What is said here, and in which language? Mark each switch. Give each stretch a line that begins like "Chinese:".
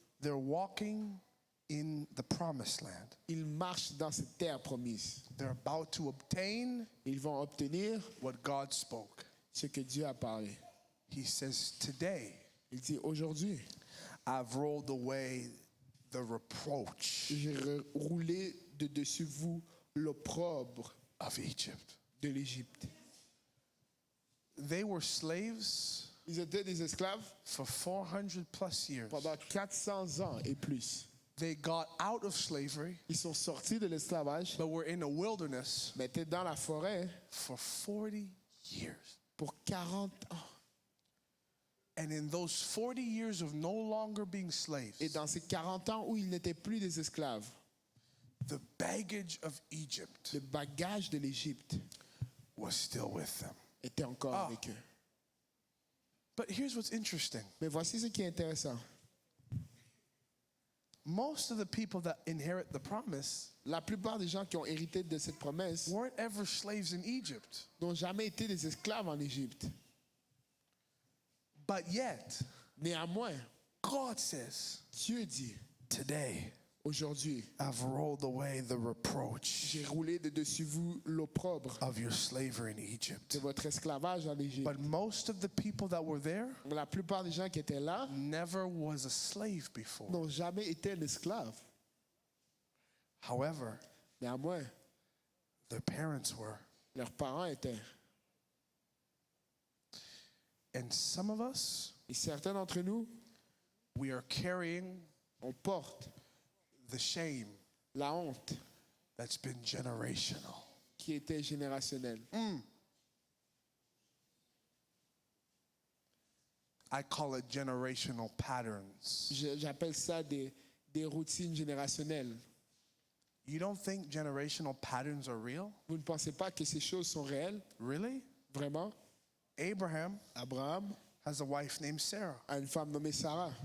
English: They're walking in the promised land.
French: Ils marchent dans cette terre promise.
English: They're about to obtain
French: Ils vont obtenir
English: what God spoke.
French: ce que Dieu a parlé.
English: He says, today
French: Il dit, aujourd'hui,
English: I've rolled away the reproach
French: j'ai roulé de dessus vous l'opprobre
English: of Egypt.
French: de l'Égypte.
English: They were slaves
French: Ils étaient des esclaves
English: for 400 plus years.
French: pendant 400 ans et plus.
English: They got out of slavery,
French: Ils sont sortis de l'esclavage,
English: but were in a wilderness
French: mais étaient dans la forêt
English: for 40 years.
French: pour 40 ans.
English: And in those 40 years of no longer being slaves,
French: Et dans ces 40 ans où ils n'étaient plus des esclaves,
English: the baggage of Egypt
French: le bagage de l'Égypte
English: was still with them.
French: était encore avec eux.
English: But here's what's interesting.
French: Mais voici ce qui est intéressant.
English: Most of the people that inherit the promise
French: La plupart des gens qui ont hérité de cette promesse
English: weren't ever slaves in Egypt.
French: n'ont jamais été des esclaves en Égypte.
English: But yet,
French: Néanmoins,
English: God says,
French: Dieu dit,
English: today
French: aujourd'hui,
English: I've rolled away the reproach
French: j'ai roulé de dessus vous l'opprobre
English: of your slavery in Egypt.
French: de votre esclavage en Égypte.
English: But most of the people that were there
French: La plupart des gens qui étaient là
English: never was a slave before.
French: n'ont jamais été un esclave.
English: However,
French: Néanmoins,
English: their parents were.
French: leurs parents étaient.
English: And some of us,
French: Et certains d'entre nous,
English: we are carrying
French: on porte
English: the shame
French: la honte
English: that's been generational.
French: qui était générationnelle.
English: I call it generational patterns.
French: J'appelle ça des routines générationnelles.
English: You don't think generational patterns are real?
French: Vous ne pensez pas que ces choses sont réelles?
English: Really?
French: Vraiment?
English: Abraham
French: Abraham
English: has a wife named Sarah.
French: a une femme nommée Sarah.